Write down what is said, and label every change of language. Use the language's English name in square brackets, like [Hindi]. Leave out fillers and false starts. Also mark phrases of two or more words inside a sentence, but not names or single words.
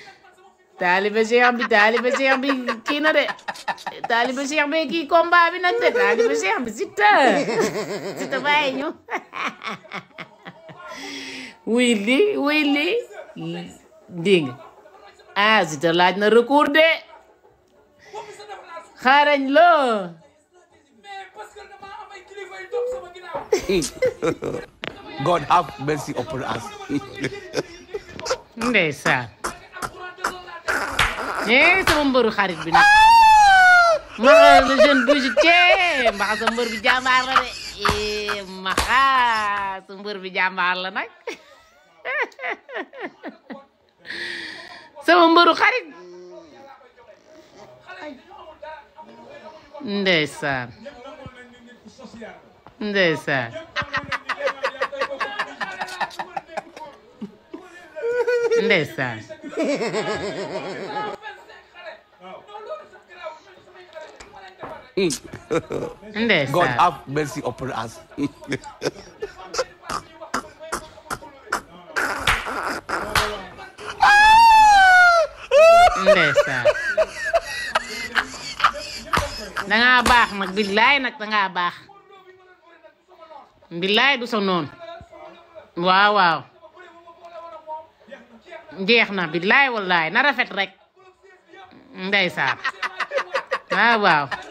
[Wolof] kii na de taalibe Cheikh bi kii combat bi nag de taalibe Cheikh bi Siteu bàyyi ñu wuy li dégg ah Siteu laaj na recours de xarañ loo [English] God have mercy upon us. [Wolof] ndeysaan sama mbëru xarit bi nag maxa [French] le jeune bijoutier [Wolof] mbaxa sa mbër bi jàmbaar la de maxa sa mbër bi jàmbaar la nag sama mbëru xarit ndeysaan ndeysaan ndeysaan [English] God have mercy upon us. [Wolof] ndeysaan dangaa baax nag billaay nag dangaa baax billaay du sa noonu waaw jeex na billaay wallaay na rafet rek ndeysaan waaw